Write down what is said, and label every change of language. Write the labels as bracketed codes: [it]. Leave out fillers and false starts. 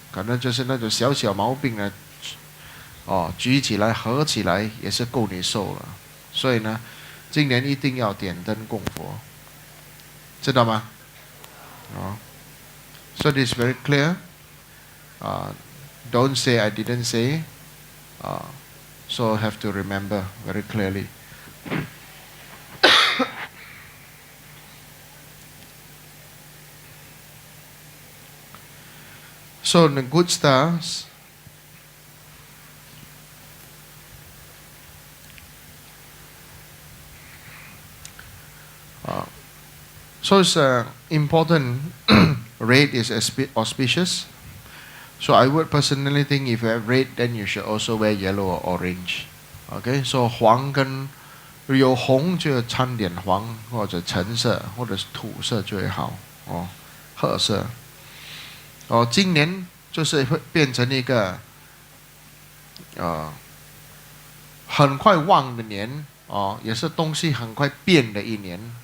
[zh] 可能就是那种小小毛病呢，举起来合起来也是够你受了。所以呢，今年一定要点灯供佛，知道吗？ [en] So it is very clear. Don't say I didn't say. So have to remember very clearly. So the good stars so it's important. Red is auspicious. So I would personally think if you have red, then you should also wear yellow or orange. [zh] Okay, so 黄跟有红就掺点黄或者橙色或者是土色最好褐色。今年就是会变成一个很快旺的年也是东西很快变的一年。